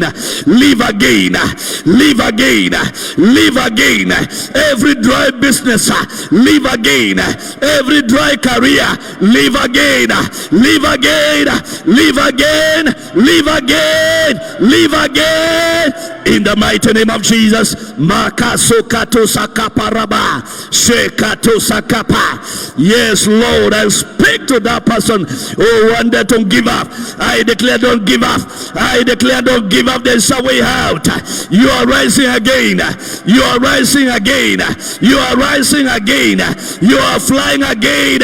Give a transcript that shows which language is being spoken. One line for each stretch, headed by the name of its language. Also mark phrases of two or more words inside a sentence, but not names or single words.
English: Live again. Live again. Live again. Every dry business. Live again. Every dry career. Live again. Live again. Live again. Live again. Live again. In the mighty name of Jesus. Makasokato sakaparaba. Shekato sakapa. Yes, Lord, I speak to that person who wanted to give up. I declare, don't give up. I declare, don't give up. There's a way out. You are rising again. You are rising again. You are rising again. You are flying again.